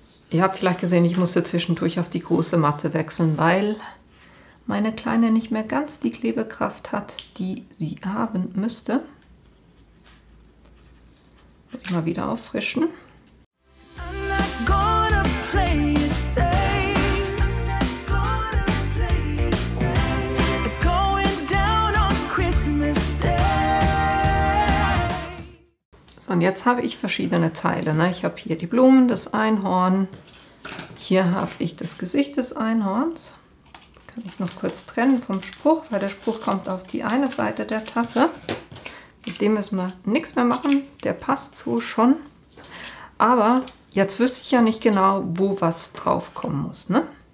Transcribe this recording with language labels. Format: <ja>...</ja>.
<de>Ihr habt vielleicht gesehen, ich musste zwischendurch auf die große Matte wechseln, weil meine Kleine nicht mehr ganz die Klebekraft hat, die sie haben müsste. Muss ich mal wieder auffrischen.</de> <en>I'm not gonna play it safe. I'm not gonna play it safe. It's going down on Christmas Day.</en> <de>So, und jetzt habe ich verschiedene Teile. Ne? Ich habe hier die Blumen, das Einhorn. Hier habe ich das Gesicht des Einhorns. Kann ich noch kurz trennen vom Spruch, weil der Spruch kommt auf die eine Seite der Tasse. Mit dem müssen wir nichts mehr machen. Der passt so schon. Aber jetzt wüsste ich ja nicht genau, wo was drauf kommen muss. Ne?</de>